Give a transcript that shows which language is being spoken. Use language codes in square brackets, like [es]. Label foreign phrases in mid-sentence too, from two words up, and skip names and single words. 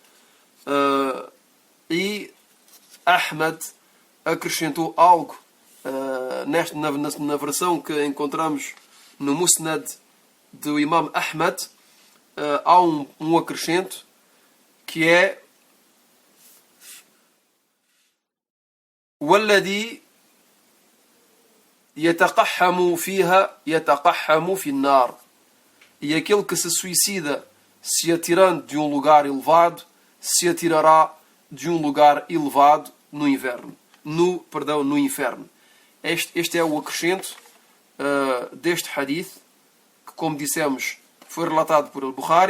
[pt] E Ahmad acrescentou algo na versão que encontramos no Musnad do Imam Ahmad. Há um acrescento que é [ar] والذي يتقحم فيها يتقحم في النار. [pt] E aquele que se suicida se atirando de um lugar elevado, se atirará de um lugar elevado no inferno. Este é o acrescento deste hadith, que, como dissemos, foi relatado por Al-Bukhari.